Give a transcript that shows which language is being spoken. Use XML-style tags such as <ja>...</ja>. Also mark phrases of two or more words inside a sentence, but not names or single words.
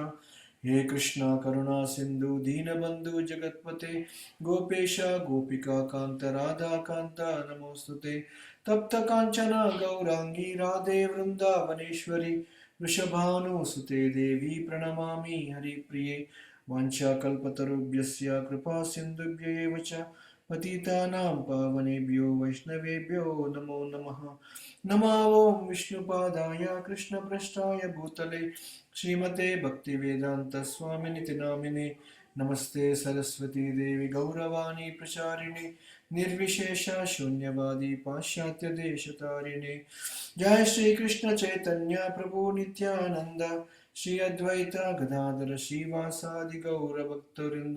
<sa>हे कृष्ण करुणा सिन्धु दीनबन्धु जगत्पते गोपेश गोपिका कान्त राधा कान्त नमोस्तुते. तप्त काञ्चन गौराङ्गी राधे वृन्दावनेश्वरि वृषभानुसुते देवि प्रणमामि हरिप्रिये. वाञ्छाकल्पतरुभ्यस्य कृपा सिन्धुभ्य एव च पतितानां पावनेभ्यो वैष्णवेभ्यो नमो नमः. नमो ओं विष्णुपादाय कृष्णप्रष्टाय भूतले श्रीमते भक्तिवेदान्त स्वामिनिति नामिने नमस्ते सरस्वती देवि गौरवाणि प्रचारिणि निर्विशेष शून्यवादि पाश्चात्य देशतारिणि. जय श्रीकृष्ण चैतन्य प्रभु नित्यानन्द श्री अद्वैत गदाधर श्रीवासादि गौरभक्तवृन्द.</sa>